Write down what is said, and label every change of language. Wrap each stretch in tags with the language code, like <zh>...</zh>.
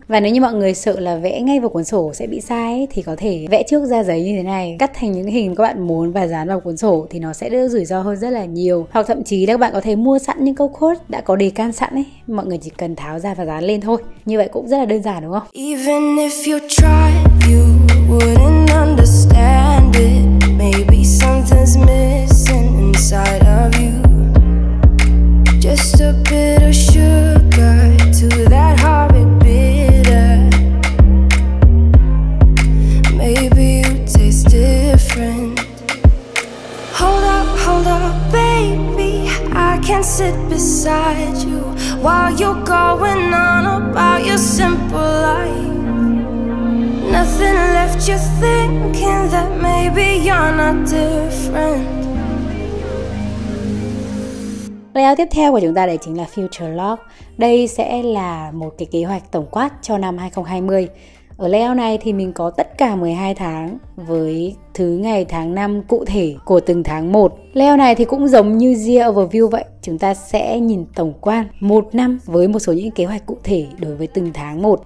<vi>Và nếu như mọi người sợ là vẽ ngay vào cuốn sổ sẽ bị sai ấy, thì có thể vẽ trước ra giấy như thế này, cắt thành những hình các bạn muốn và dán vào cuốn sổ thì nó sẽ đỡ rủi ro hơn rất là nhiều. Hoặc thậm chí là các bạn có thể mua sẵn những câu quote đã có đề can sẵn ấy, mọi người chỉ cần tháo ra và dán lên thôi. Như vậy cũng rất là đơn giản đúng không?</vi> <en>Even if you try, you wouldn't understand it. Maybe something's missing inside of you. Just a bit of sugar to that horrid bitter. Maybe you taste different. Hold up, baby. I can sit beside you while you're going on about your simple life. Nothing left you thinking that maybe you're not different.</en> <vi>Layout tiếp theo của chúng ta đấy chính là Future Log. Đây sẽ là một cái kế hoạch tổng quát cho năm 2020. Ở layout này thì mình có tất cả 12 tháng với thứ ngày tháng năm cụ thể của từng tháng 1. Layout này thì cũng giống như Year Overview vậy. Chúng ta sẽ nhìn tổng quan một năm với một số những kế hoạch cụ thể đối với từng tháng 1.</vi>